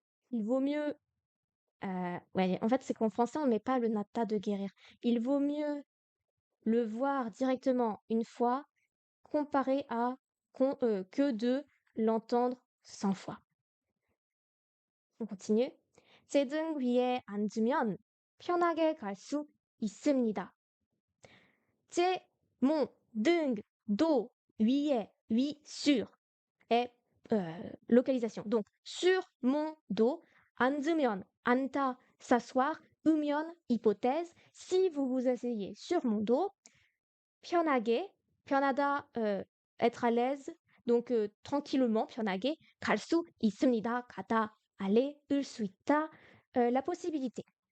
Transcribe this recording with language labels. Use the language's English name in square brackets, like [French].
[French] Il vaut mieux, ouais, en fait, c'est qu'en français, on met pas le nata de guérir. Il vaut mieux le voir directement une fois comparé à que de l'entendre 100 fois. On continue. [Korean] 제 등 위에 앉으면 편하게 갈 수 있습니다. [French] 제, mon, 등, dos, 위에, oui, sur, est localisation. Donc, sur mon dos, 앉으면, 앉다, s'asseoir, 으면, hypothèse, si vous vous asseyez sur mon dos, 편하게, 편하다, être à l'aise, donc tranquillement, 편하게, 갈 수 있습니다, 가다, aller, 을 수 있다, la possibilité.